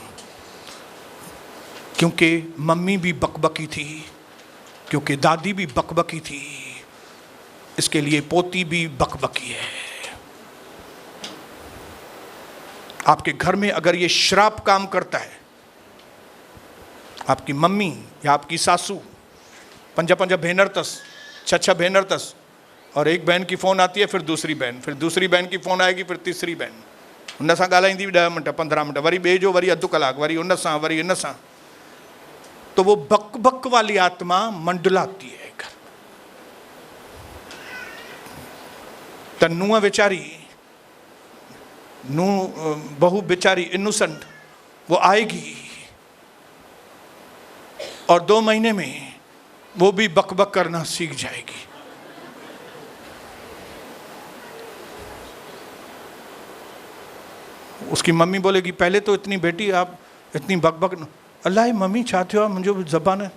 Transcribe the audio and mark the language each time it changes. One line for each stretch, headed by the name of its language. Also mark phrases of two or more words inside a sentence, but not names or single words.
Hindi: क्योंकि मम्मी भी बकबकी थी, क्योंकि दादी भी बकबकी थी, इसके लिए पोती भी बकबकी है। आपके घर में अगर ये श्राप काम करता है, आपकी मम्मी या आपकी सासू,
Sindhi: पंजा पंजा भेनर तस, छह भेनर तस,
Hindi: और एक बहन की फ़ोन आती है, फिर दूसरी बहन, फिर दूसरी बहन की फ़ोन आएगी, फिर तीसरी बहन,
Sindhi: उन सां ॻाल्हाईंदी 10 मिनट 15 मिनट, वरी ॿिए जो वरी अधु कलाक, वरी उन सां, वरी इन सां।
Hindi: तो वो बक बक वाली आत्मा मंडलाती है घर।
Sindhi: त नुंहुं वेचारी, नुंहुं
Hindi: बहू बेचारी इनोसेंट, वो आएगी और 2 महीने में वो भी बक बक करना सीख जाएगी। उसकी मम्मी बोलेगी, पहले तो इतनी बेटी आप इतनी बक बक, अल्लाह मम्मी चाहते हो मुझे ज़बान है।